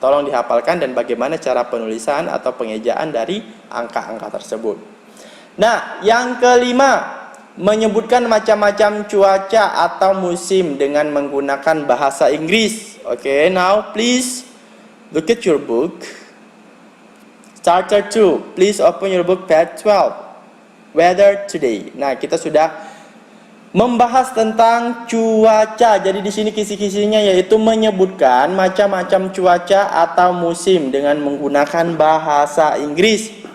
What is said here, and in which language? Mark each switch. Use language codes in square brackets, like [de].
[id] Tolong dihafalkan dan bagaimana cara penulisan atau pengejaan dari angka-angka tersebut. Nah, yang kelima, menyebutkan macam-macam cuaca atau musim dengan menggunakan bahasa Inggris. [en] Okay, now please look at your book. Starter 2. Please open your book page 12. Weather today. [id] Nah, kita sudah membahas tentang cuaca. Jadi di sini kisi-kisinya yaitu menyebutkan macam-macam cuaca atau musim dengan menggunakan bahasa Inggris.